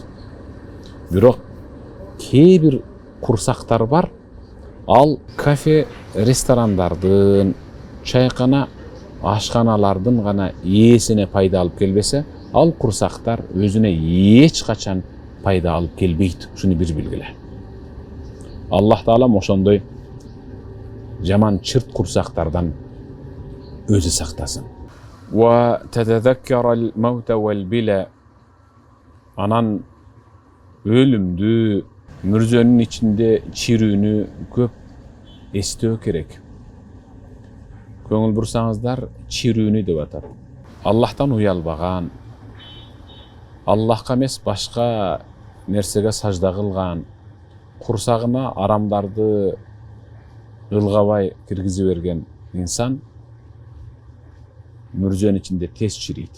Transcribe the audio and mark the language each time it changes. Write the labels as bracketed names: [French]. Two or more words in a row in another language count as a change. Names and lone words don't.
[Kyrgyz] Бирок кээ бир курсактар бар, ал кафе, ресторандардын, чайкана, ашканалардын гана ээсине пайда алып келбесе, ал курсактар өзүнө эч качан пайда алып келбейт. Шуну бир билгиле. Аллах таалам ошондой жаман чырт курсактардан өзү сактасын. [Arabic] وتذكر الموت والبلى. [Kyrgyz] Анан өлүмдү, мүрзөнүн ичинде чирүүнү көп эстөө керек. Көңүл бурсаңыздар, чирүүнү деп атат. Аллахтан уялбаган, Аллахка эмес башка нерсеге сажда кылган, курсагына арамдарды ылгабай киргизе берген инсан мүрзөнүн ичинде тез чирийт.